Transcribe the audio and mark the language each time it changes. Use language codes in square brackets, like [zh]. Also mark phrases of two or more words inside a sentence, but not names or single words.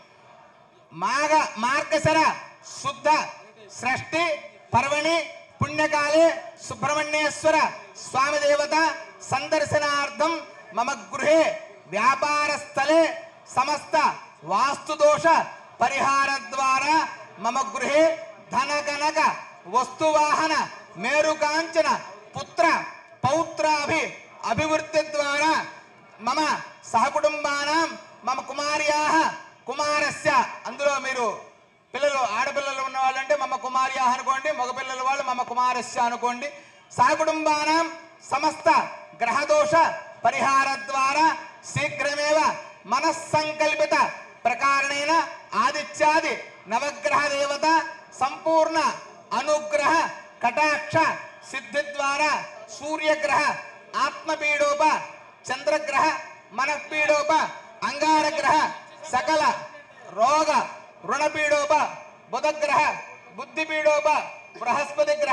[sa] मार्गशर शुद्ध षष्ठी पर्वणि पुण्यकाले सुब्रह्मण्येश्वर स्वामी देवता संदर्शनार्थम मम गृहे व्यापार स्थले समस्त वास्तुदोष परिहार द्वारा मम गृहे धन कनक वस्तुवाहन मेरुकांचन पुत्र पौत्राभि अभिवृद्धि द्वारा मम सहकुटुंबानां मम कुमार्याः कुमारस्य [te] అందులో మీరు పిల్లలు ఆడపిల్లలు ఉన్న వాళ్ళంటే [sa] మమ కుమార్యాః [te] అనుకోండి మగ పిల్లల వాళ్ళు [sa] మమ కుమారస్య [te] అనుకోండి సహకుటుంబానాం [sa] సమస్త గ్రహదోష పరిహార ద్వారా शीघ्रमेव मनस्संकल्पित प्रकारेण आदित्यादि नवग्रह देवता संपूर्ण अनुग्रह कटाक्ष सिद्धि द्वारा सूर्यग्रह आत्मपीडोप चंद्रग्रह मनःपीडोप अंगारग्रह सकल रोग ऋणपीडोप बुधग्रह बुद्धिपीडोप बृहस्पति ग्रह